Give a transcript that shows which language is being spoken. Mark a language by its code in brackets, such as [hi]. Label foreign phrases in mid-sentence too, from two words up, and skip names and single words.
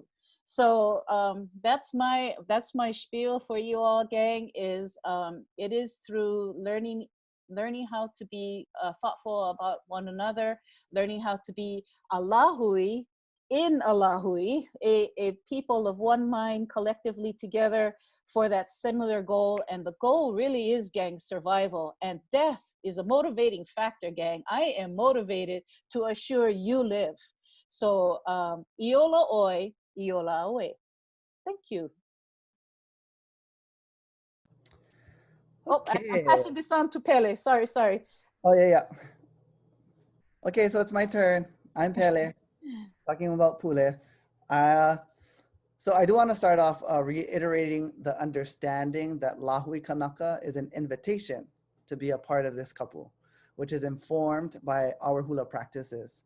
[en] So that's my spiel for you all, gang, is it is through learning how to be thoughtful about one another, learning how to be a lahui in a lahui, a people of one mind collectively together for that similar goal. And the goal really is, gang, survival. And death is a motivating factor, gang. I am motivated to assure you live. So, [haw] iola oi, iola oe. [en] Thank you. Oh, I'm Okay. passing this on to Pele. Sorry. Oh, yeah. Okay, so it's my turn. I'm Pele, talking about Pule. So I do want to start off reiterating the understanding that Lahui Kanaka is an invitation to be a part of this kapu, which is informed by our hula practices.